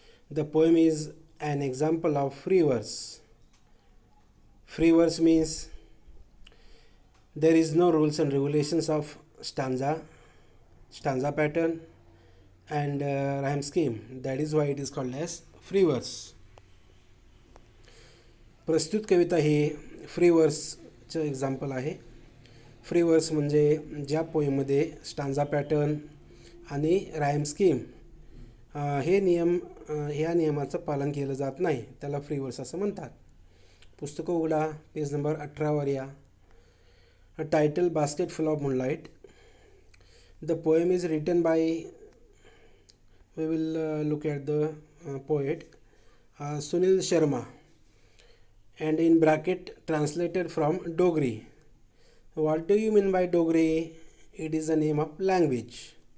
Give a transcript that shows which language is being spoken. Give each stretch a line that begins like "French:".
English: The poem is an example of free verse. Free verse means there is no rules and regulations of stanza pattern and rhyme scheme. That is why it is called as free verse.
Marathi: प्रस्तुत कविता ही free वर्सचं example आहे. Free वर्स म्हणजे ज्या पोएममध्ये stanza pattern आणि rhyme scheme हे नियम ह्या नियमाचं पालन केलं जात नाही, त्याला फ्री वर्स असं म्हणतात. पुस्तकं उघडा, पेज नंबर 18वर या.
English: Title Basket Full of Moonlight. The poem is written by, we will look at the poet Sunil Sharma, and in bracket translated from Dogri. What do you mean by Dogri? It is the name of language.